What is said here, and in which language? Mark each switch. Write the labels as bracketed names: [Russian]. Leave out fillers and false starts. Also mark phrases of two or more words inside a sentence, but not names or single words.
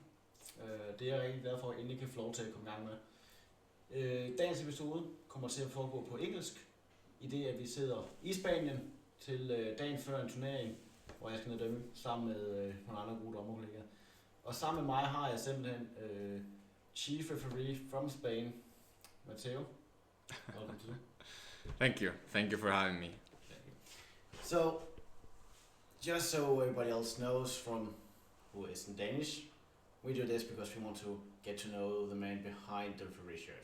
[Danish] Det er jeg rigtig glad for, at endelig kan få lov til at komme i gang med. Dagens episode kommer til at foregå på engelsk, i det at vi sidder i Spanien til dagen før en turnering, hvor jeg skal ned dømme sammen med nogle andre gode dommerkollegaer. Og sammen med mig har jeg simpelthen [English] Chief Referee from Spain, [Danish] Mateo. [English] Welcome to. Thank you for having me. So, just so everybody else knows from who isn't Danish, we do this because we want to get to know the man behind the referee shirt.